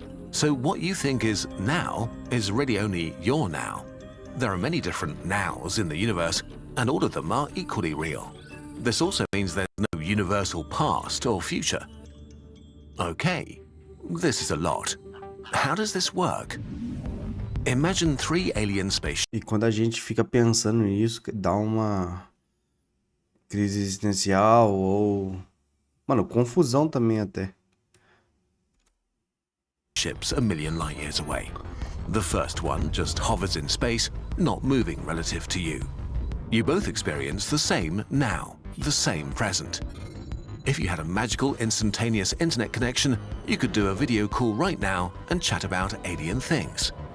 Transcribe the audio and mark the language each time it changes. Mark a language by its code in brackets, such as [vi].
[en] So what you think is now is really only your now. There are many different nows in the universe, and all of them are equally real. This also means there's no universal past or future. Okay, this is a lot. How does this work? Imagine 3 alien spaceships [pt] E quando a gente fica pensando nisso, dá uma crise existencial ou, mano, confusão também até. [en] a million light years away. The first one just hovers in space, not moving relative to you. You both experience the same now, the same present. If you had a magical instantaneous internet connection, you could do a video call right now and chat about alien things.